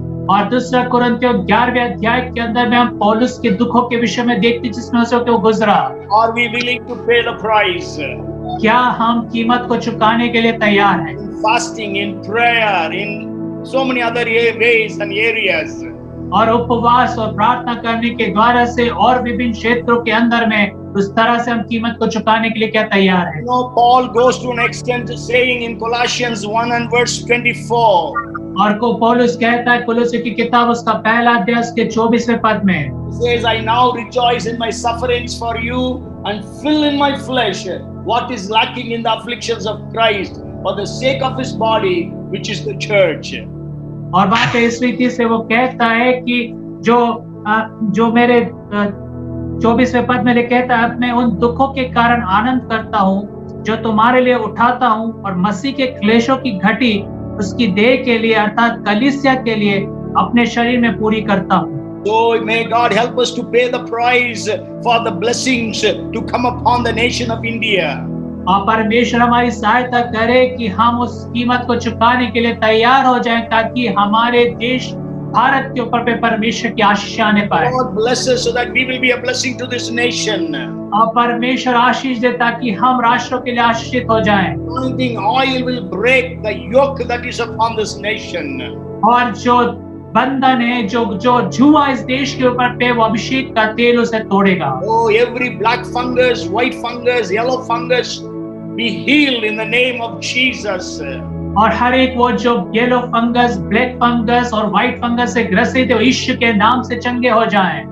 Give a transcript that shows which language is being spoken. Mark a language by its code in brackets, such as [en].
[hi] और दूसरा कुरिन्थियों 11वें अध्याय के अंदर में हम पौलुस के दुखों के विषय में देखते जिसमें से वो गुजरा। [en] Are we willing to pay the price? [hi] क्या हम कीमत को चुकाने के लिए तैयार हैं? [en] In fasting, in prayer, in so many other ways and areas. [hi] और उपवास और प्रार्थना करने के द्वारा से और विभिन्न क्षेत्रों के अंदर में उस तरह से हम कीमत को चुकाने के लिए क्या तैयार हैं? [en] You know, Paul goes to an extent saying in Colossians 1 and verse 24. [hi] और को पौलुस कहता है कुलुस्सी की किताब उसका पहला अध्याय उसके 24वें पद में, [en] He says, I now rejoice in my sufferings for you and fill in my flesh what is lacking in the afflictions of Christ for the sake of his body, which is the church. [hi] और वहाँ पे इस रीति से वो कहता है कि जो मेरे 24वें पद में कहता है, मैं उन दुखों के कारण आनंद करता हूँ जो तुम्हारे लिए उठाता हूँ और मसीह के क्लेशों की घटी उसकी देह के लिए अर्थात कलीसिया के लिए अपने शरीर में पूरी करता हूँ। [en] So may God help us to pay the price for the blessings to come upon the nation of India. [hi] और परमेश्वर हमारी सहायता करे कि हम उस कीमत को चुकाने के लिए तैयार हो जाएं ताकि हमारे देश भारत के ऊपर पे परमेश्वर की आशीष आने पाए। [en] God bless us so that we will be a blessing to this nation. [hi] और परमेश्वर आशीष दे ताकि हम राष्ट्रों के लिए आशीषित हो जाएं। [en] Anointing oil will break the yoke that is upon this nation. [hi] और जो बंधन है जो जुआ इस देश के ऊपर पे वो अभिषेक का तेल उसे तोड़ेगा। [en] Oh, every black fungus, white fungus, yellow fungus be healed in the name of Jesus. [hi] और हर एक वो जो येलो फंगस, ब्लैक फंगस और व्हाइट फंगस से ग्रसित है यीशु के नाम से चंगे हो जाएं।